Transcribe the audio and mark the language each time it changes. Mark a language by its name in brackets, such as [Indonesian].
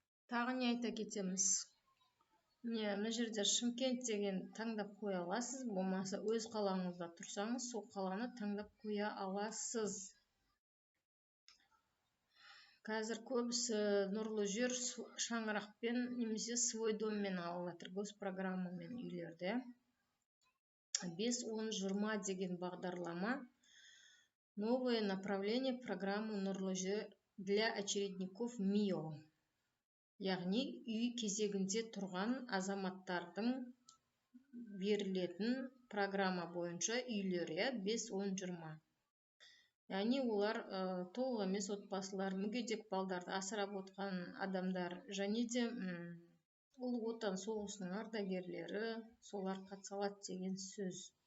[Kazakh] Тағы не айта кетеміз? Мына жерде Шымкент деген таңдап қоя аласыз, болмаса өз қалаңызда тұрсаңыз, сол қаланы таңдап қоя аласыз. Қазір көбісі нұрлы жер шаңырақпен немесе свой доммен алып жатыр, госпрограммамен үйлерді. 5-10-20 деген бағдарлама. [Russian] Новое направление программы нұрлы жер для очередников МИО. [Kazakh] Яғни үй кезегінде тұрған азаматтардың берілетін программа бойынша үйлері 5-10-20. Яғни олар толық емес отбасылар, мүгедек балдарды асырап отқан адамдар, және де Ұлы Отан соғысының ардагерлері, солар қатыса алады деген сөз.